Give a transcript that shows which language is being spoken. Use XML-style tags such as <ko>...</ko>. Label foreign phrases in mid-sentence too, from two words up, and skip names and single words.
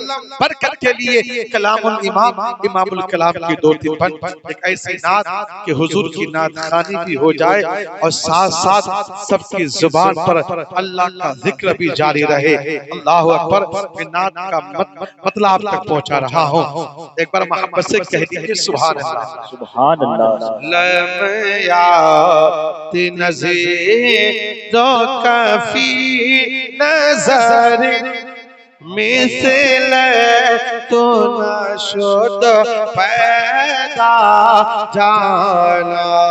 <ur>برکت کے لیے</ur> <ar>کلام الامام، امام الکلام</ar> <ur>کی 2-3 بند، ایک ایسی نعت کہ حضور کی نعت خوانی بھی ہو جائے اور ساتھ ساتھ سب کی زبان پر اللہ کا ذکر بھی جاری رہے.</ur> <ar>اللہ اکبر.</ar> <ur>میں نعت کا مطلب آپ تک پہنچا رہا ہوں، ایک بار محبت سے کہہ دیجئے</ur> <ar>سبحان اللہ. سبحان اللہ. لمیات نظیر و کفی نظر</ar> <fa>مثل تو نشد پیدا جانا.</fa>